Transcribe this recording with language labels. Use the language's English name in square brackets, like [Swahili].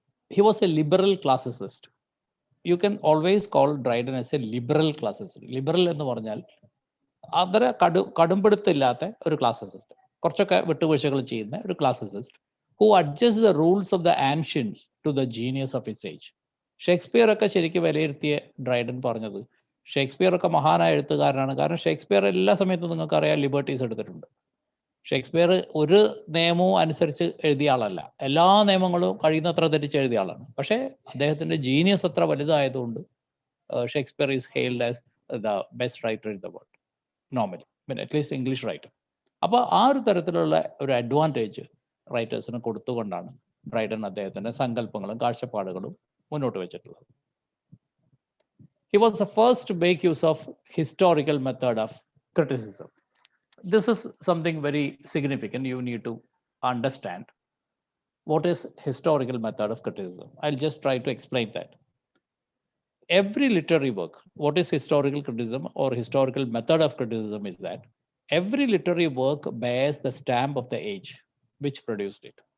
[English] He was a liberal classicist. You can always call Dryden as a liberal classicist. [Malayalam] Liberal എന്ന് പറഞ്ഞാൽ അത്ര കടുംപിടുത്തില്ലാത്ത ഒരു ക്ലാസിസിസ്റ്റ്, കുറച്ചൊക്കെ വിട്ടുവീഴ്ചകൾ ചെയ്യുന്ന ഒരു ക്ലാസിസിസ്റ്റ്, [English] who adjusts the rules of the ancients to the genius of its age. [Malayalam] Shakespeare ഒക്കെ ശരിക്കും വിലയിരുത്തിയ ഡ്രൈഡൻ പറഞ്ഞത്, ഷേക്സ്പിയർ ഒക്കെ മഹാനായ എഴുത്തുകാരനാണ്, കാരണം ഷേക്സ്പിയർ എല്ലാ സമയത്തും നിങ്ങൾക്കറിയാം ലിബർട്ടീസ് എടുത്തിട്ടുണ്ട്. ഷേക്സ്പിയർ ഒരു നിയമവും അനുസരിച്ച് എഴുതിയ ആളല്ല, എല്ലാ നിയമങ്ങളും കഴിയുന്നത്ര തെറ്റിച്ച് എഴുതിയ ആളാണ്. പക്ഷേ അദ്ദേഹത്തിന്റെ ജീനിയസ് അത്ര വലുതായതുകൊണ്ട് [English] Shakespeare is hailed as the best writer in the world normally, at least English writer. [Malayalam] അപ്പോൾ ആ ഒരു തരത്തിലുള്ള ഒരു അഡ്വാൻറ്റേജ് റൈറ്റേഴ്സിന് കൊടുത്തുകൊണ്ടാണ് ഡ്രൈഡൻ അദ്ദേഹത്തിന്റെ സങ്കല്പങ്ങളും കാഴ്ചപ്പാടുകളും മുന്നോട്ട് വെച്ചിട്ടുള്ളത്. [English] He was the first to make use of historical method of criticism. This is something very significant. You need to understand what is historical method of criticism. I'll just try to explain that. Every literary work, what is historical criticism or historical method of criticism is that every literary work bears the stamp of the age which produced it.